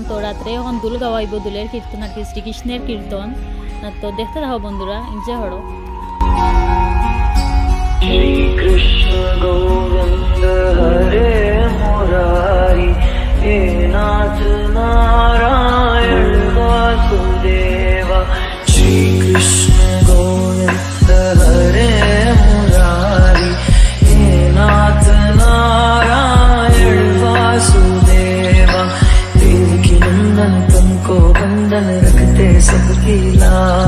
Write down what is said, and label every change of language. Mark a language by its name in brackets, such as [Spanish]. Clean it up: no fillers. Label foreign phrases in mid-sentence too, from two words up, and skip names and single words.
[Bangla] তো রাত্রে এখন দুল গাওয়াইব, দুলের কীর্তন আর কি, শ্রীকৃষ্ণের কীর্তন। তো দেখতে থাকো বন্ধুরা, এনজয় করো। [Hindi] श्री कृष्ण गोविंद हरे मुरारी, हे नाथ नारायण वासुदेवा। श्री कृष्ण गोविंद हरे मुरारी, हे नाथ नारायण वासुदेवा। देवकी नंदन तुमको बंधन रखते सबकी लाज।